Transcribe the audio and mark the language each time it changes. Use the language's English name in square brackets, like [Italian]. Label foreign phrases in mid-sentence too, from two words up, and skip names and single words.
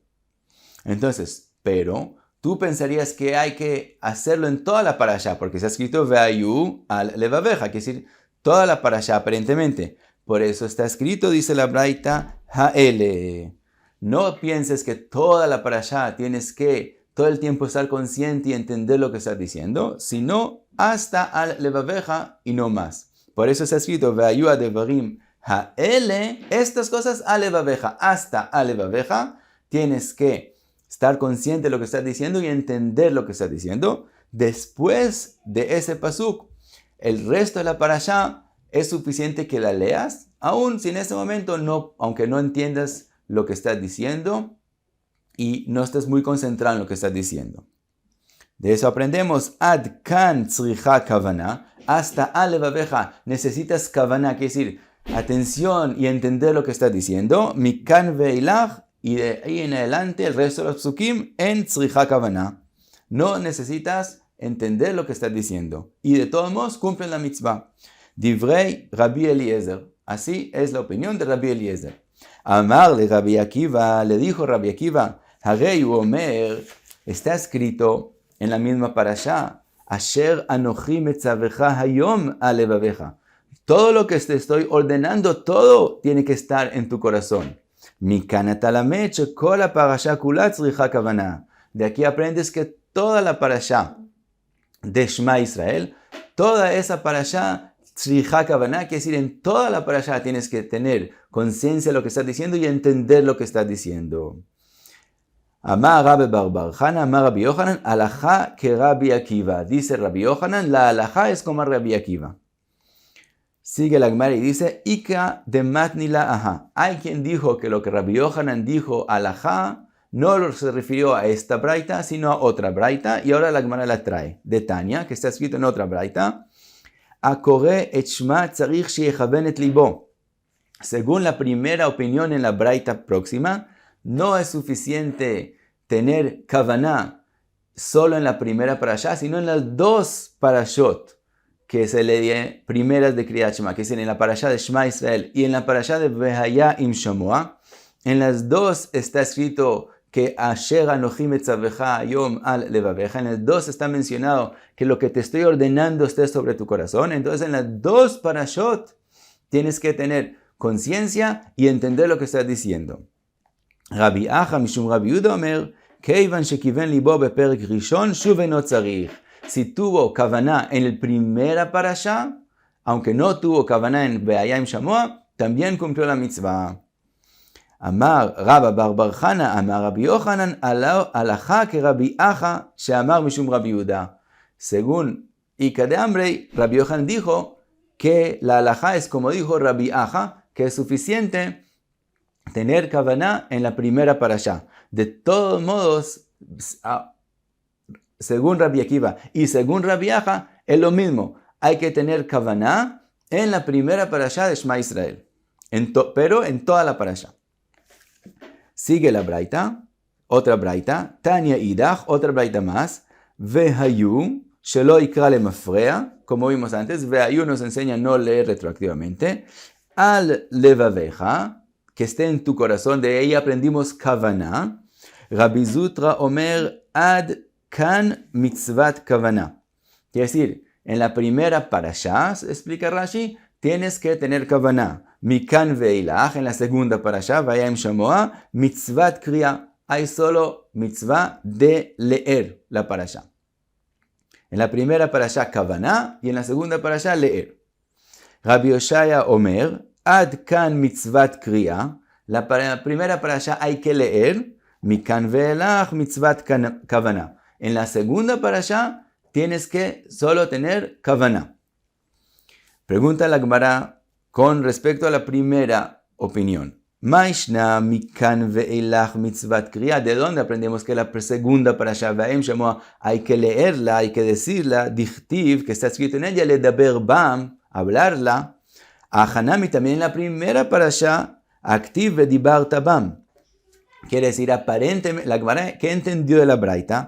[Spanish] Entonces, pero tú pensarías que hay que hacerlo en toda la parashá, porque se ha escrito [Hebrew] והיו על לבבך, [Spanish] quiere decir toda la parashá aparentemente. Por eso está escrito, dice la braita, ha'ele. No pienses que toda la parashá tienes que todo el tiempo estar consciente y entender lo que estás diciendo, sino hasta [Hebrew] על לבבך [Spanish] y no más. Por eso está escrito, [Hebrew] והיו הדברים האלה, [Spanish] estas cosas [Hebrew] על לבבך, [Spanish] hasta [Hebrew] על לבבך, [Spanish] tienes que estar consciente de lo que estás diciendo y entender lo que estás diciendo. Después de ese pasuk, el resto de la parashá es suficiente que la leas, aun si en ese momento aunque no entiendas lo que estás diciendo y no estés muy concentrado en lo que estás diciendo. [Hebrew] De eso aprendemos, עד כאן צריכה כוונה, [Spanish] hasta [Hebrew] על לבבך [Spanish] necesitas kavana, quiere decir atención y entender lo que estás diciendo, [Hebrew] מכאן ואילך, [Spanish] y de ahí en adelante el resto de los psukim [Hebrew] אין צריכה כוונה. [Spanish] No necesitas entender lo que estás diciendo y de todos modos cumplen la mitzvah. [Hebrew] דברי רבי אליעזר, [Spanish] así es la opinión de Rabbi Eliezer. [Hebrew] אמר לו רבי עקיבא, [Spanish] le dijo Rabbi Akiva, [Hebrew] הרי אומר, [Spanish] está escrito en la misma parashá, [Hebrew] אשר אנכי מצוך היום על לבבך. [Spanish] Todo lo que te estoy ordenando, todo tiene que estar en tu corazón. [Hebrew] מכאן אתה למד שכל הפרשה כולה צריכה כוונה. [Spanish] De aquí aprendes que toda la parasha de [Hebrew] שמע ישראל, [Spanish] toda esa parasha [Hebrew] צריכה כוונה, [Spanish] quiere decir, en toda la parasha tienes que tener conciencia de lo que estás diciendo y entender lo que estás diciendo. [Hebrew] אמר רבי בר בר חנה אמר רבי יוחנן הלכה כרבי עקיבא. [Spanish] Dice Rabbi Yochanan, la alajá es como Rabbi Akiva. Sigue la Gemara y dice, [Aramaic] איכא דמתני לה אהא. [Spanish] Hay quien dijo que lo que Rabbi Yochanan dijo alajá no se refirió a esta braita, sino a otra braita, y ahora la Gemara la trae de Tania, que está escrito en otra braita. [Hebrew] הקורא את שמע צריך שיכוון את ליבו. [Spanish] Según la primera opinión en la braita próxima, no es suficiente tener kavaná solo en la primera parashá, sino en las dos parashot que se le di primeras de Kriyat Shema, que es en la parashá de [Hebrew] שמע ישראל [Spanish] y en la parashá de [Hebrew] והיה אם שמוע. [Spanish] En las dos está escrito que [Hebrew] אשר אנכי מצוך היום על לבבך. [Spanish] En las dos está mencionado que lo que te estoy ordenando esté sobre tu corazón. Entonces en las dos parashot tienes que tener conciencia y entender lo que estás diciendo. [Hebrew] רבי אחא משום רבי יהודה אומר כיון שכיוון ליבו בפרק ראשון שוב אינו צריך. [Spanish] Si tuvo kavaná en el primera parashá, aunque no tuvo kavaná en [Hebrew] והיה אם שמוע, [Spanish] también cumplió la mitzvah. [Hebrew] אמר רבה בר בר חנה אמר רבי יוחנן הלכה כרבי אחא שאמר משום רבי יהודה. [Spanish] Según [Aramaic] איכא דאמרי, [Spanish] Rabbi Yochanan dijo que la alajá es como dijo Rabbi Acha, que es suficiente tener kavaná en la primera parashá. De todos modos, según Rabbi Akiva y según Rabbi Acha, es lo mismo. Hay que tener kavaná en la primera parashá de [Hebrew] שמע ישראל, [Spanish] pero en toda la parashá. Sigue la braita, otra braita, [Aramaic] תניא אידך, [Spanish] otra braita más, Vehayu, [Hebrew] שלא יקרא למפרע, [Spanish] como vimos antes, Vehayu nos enseña a no leer retroactivamente, al levaveja, que esté en tu corazón, de ahí aprendimos kavaná. [Hebrew] רבי זוטרא אומר עד כאן מצוות כוונה. [Spanish] Quiere decir, en la primera parashá, explica Rashi, tienes que tener kavaná. [Hebrew] מכאן ואילך, [Spanish] en la segunda parashá, [Hebrew] והיה אם שמוע מצוות קריאה. [Spanish] Hay solo mitzvah de leer la parashá. En la primera parashá, kavaná, y en la segunda parashá, leer. [Hebrew] רבי יאשיה אומר עד כאן מצוות קריאה. [Spanish] La primera parashá hay que leer. [Hebrew] מכאן ואילך מצוות כוונה. [Spanish] En la segunda parashá, tienes que solo tener kavaná. Pregunta la Gemara con respecto a la primera opinión. [Hebrew] מאי שנא מכאן ואילך מצוות קריאה. [Spanish] ¿De dónde aprendemos que la segunda parashá [Hebrew] והיה אם שמוע [Spanish] hay que leerla, hay que decirla? Dichtiv, que está escrito en ella, [Hebrew] לדבר בם, [Spanish] hablarla. Ahanami también en la primera parashá, [Hebrew] כתיב ודברת בם. [Spanish] Quiere decir, aparentemente, la Gemara, ¿qué entendió de la braita?